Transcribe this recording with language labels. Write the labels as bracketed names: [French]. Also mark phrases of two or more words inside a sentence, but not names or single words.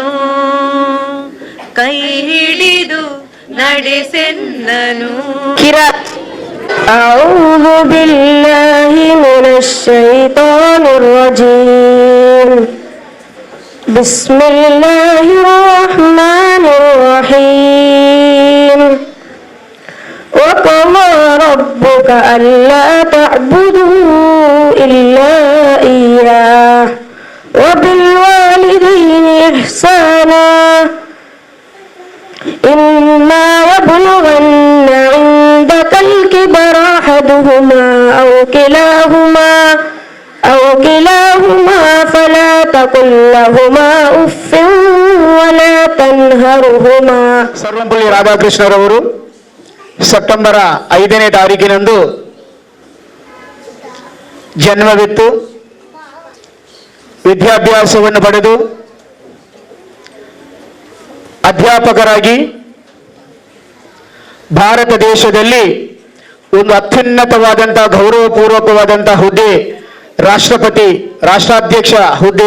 [Kannada] ಕೈ ಹಿಡಿದು ನಡೆಸೆನ್ನನು. [Arabic] أعوذ بالله من الشيطان الرجيم. بسم الله الرحمن الرحيم. وقضى ربك ألا تعبدوا إلا إياه وبالوالدين إحسانا إما يبلغن عندك الكبر أحدهما أو كلاهما فلا تقل لهما أف ولا تنهرهما. [Kannada] ಸರ್ವಂಪಲ್ಲಿ ರಾಧಾಕೃಷ್ಣರವರು ಸೆಪ್ಟೆಂಬರ್ 5ನೇ ತಾರೀಕಿನಂದು ಜನ್ಮವಿತ್ತು. ವಿದ್ಯಾಭ್ಯಾಸವನ್ನು ಪಡೆದು ಅಧ್ಯಾಪಕರಾಗಿ ಭಾರತ ದೇಶದಲ್ಲಿ ಒಂದು ಅತ್ಯುನ್ನತವಾದಂತಹ ಗೌರವಪೂರ್ವಕವಾದಂತಹ ಹುದ್ದೆ ರಾಷ್ಟ್ರಾಧ್ಯಕ್ಷ ಹುದ್ದೆ.